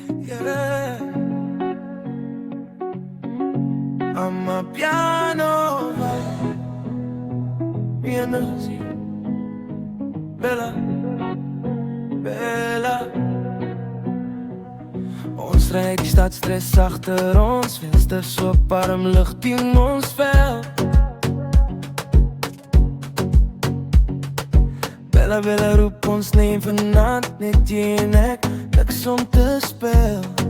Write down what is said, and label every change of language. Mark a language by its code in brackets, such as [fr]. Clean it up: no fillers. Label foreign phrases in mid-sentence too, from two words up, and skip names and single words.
[en] yeah. I'm a piano vibe. Piano, Bella, Bella. [af] Ons ry die stadstress agter ons, venster so warm lug teen ons vel. Bella, Bella roep ons neem vanaand, net jy en ek, niks om te speel.